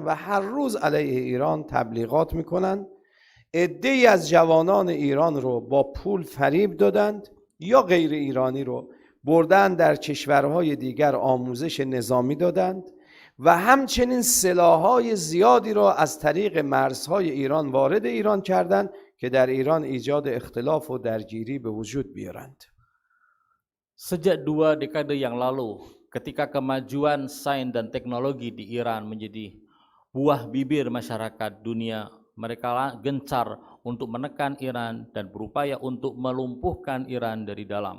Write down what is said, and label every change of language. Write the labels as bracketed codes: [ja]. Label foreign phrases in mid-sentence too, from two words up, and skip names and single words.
[fa] و هر روز علیه ایران تبلیغات میکنند عده‌ای از جوانان ایران رو با پول فریب دادند یا غیر ایرانی رو بردن در کشورهای دیگر آموزش نظامی دادند و همچنین سلاح‌های زیادی را از طریق مرزهای ایران وارد ایران کردند که در ایران ایجاد اختلاف و درگیری به وجود بیارند. [id] Sejak 2 dekade yang lalu, ketika kemajuan sains dan teknologi di Iran menjadi buah bibir masyarakat dunia, mereka gencar untuk menekan Iran dan berupaya untuk melumpuhkan Iran dari dalam.